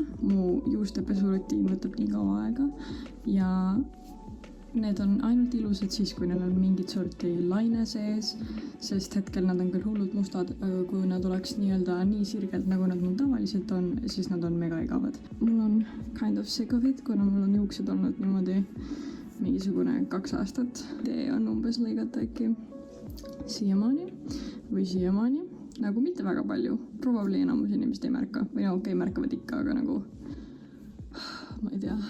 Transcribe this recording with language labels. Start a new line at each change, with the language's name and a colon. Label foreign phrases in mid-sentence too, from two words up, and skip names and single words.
Estonian: Mu juustepesurutiin võtab nii kaua aega ja need on ainult ilusad siis, kui neil on mingit sorti laine sees, sest hetkel nad on küll hullult mustad, aga kui nad oleks nii-öelda nii sirgelt, nagu nad mul tavaliselt on, siis nad on mega igavad. Mul on
English: kind of sick of it,
Estonian: kuna mul on juuksed olnud niimoodi mingisugune 2 aastat. Tee on umbes lõigata äkki siiamaani, nagu mitte väga palju. Probably enamus inimesed ei märka või okei, märkavad ikka, aga nagu ma ei tea.